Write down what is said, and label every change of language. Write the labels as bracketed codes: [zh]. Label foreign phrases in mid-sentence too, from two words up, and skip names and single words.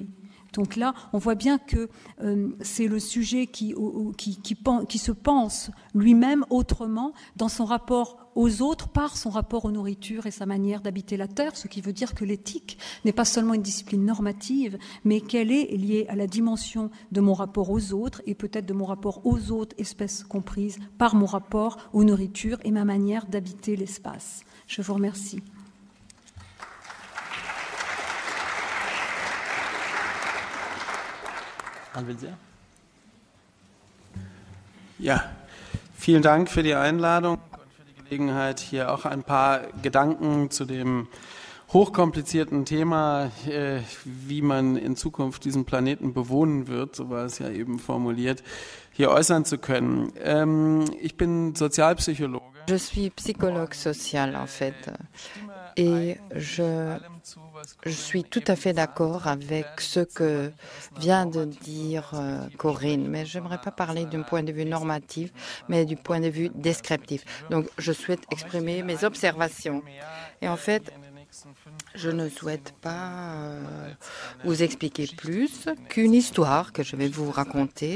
[fr] Donc là, on voit bien que c'est le sujet qui se pense lui-même autrement dans son rapport aux autres par son rapport aux nourritures et sa manière d'habiter la Terre, ce qui veut dire que l'éthique n'est pas seulement une discipline normative, mais qu'elle est liée à la dimension de mon rapport aux autres et peut-être de mon rapport aux autres espèces comprises par mon rapport aux nourritures et ma manière d'habiter l'espace. Je vous remercie. [de] Ja, vielen Dank für die Einladung und für die Gelegenheit, hier auch ein paar Gedanken zu dem hochkomplizierten Thema, wie man in Zukunft diesen Planeten bewohnen wird, so war es ja eben formuliert, hier äußern zu können. Ich bin Sozialpsychologe [fr] Je suis psychologue social, en fait, et je suis tout à fait d'accord avec ce que vient de dire Corinne, mais je n'aimerais pas parler d'un point de vue normatif, mais du point de vue descriptif. Donc, je souhaite exprimer mes observations. Et en fait, je ne souhaite pas vous expliquer plus qu'une histoire que je vais vous raconter.